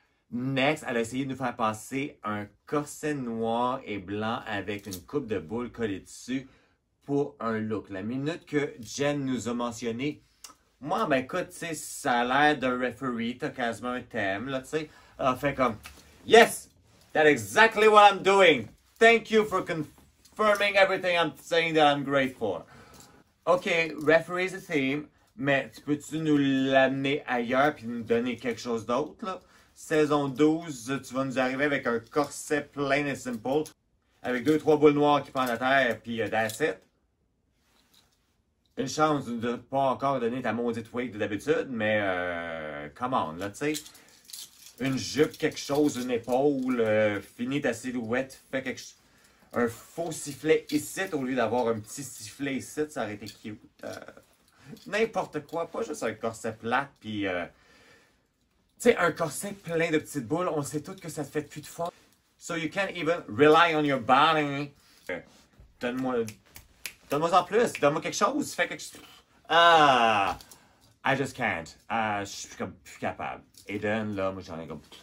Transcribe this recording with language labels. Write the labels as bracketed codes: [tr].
[fr] Next, elle a essayé de nous faire passer un corset noir et blanc avec une coupe de boules collée dessus pour un look. La minute que Jen nous a mentionné, moi, ben écoute, tu sais, ça a l'air d'un referee, t'as quasiment un thème, là, tu sais. Elle a fait comme, [en] yes, that's exactly what I'm doing. Thank you for confirming everything I'm saying that I'm great for. OK, referee is a theme, [fr] mais peux-tu nous l'amener ailleurs puis nous donner quelque chose d'autre, là? Saison 12, tu vas nous arriver avec un corset plain et simple, avec 2-3 boules noires qui pendent à terre, puis [en] that's it. [fr] Une chance de ne pas encore donner ta maudite wig de d'habitude, mais [en] come on, [fr] là, tu sais. Une jupe, quelque chose, une épaule, finis ta silhouette, fais quelque chose. Un faux sifflet ici, au lieu d'avoir un petit sifflet ici, ça aurait été cute. N'importe quoi, pas juste un corset plat, puis... tu sais, un corset plein de petites boules, on sait toutes que ça te fait plus de force. [en] So you can't even rely on your body. [fr] Donne-moi en plus, donne-moi quelque chose, fais quelque chose. Ah! [en] I just can't. [fr] Je suis comme plus capable. Eden, là, moi j'en ai comme...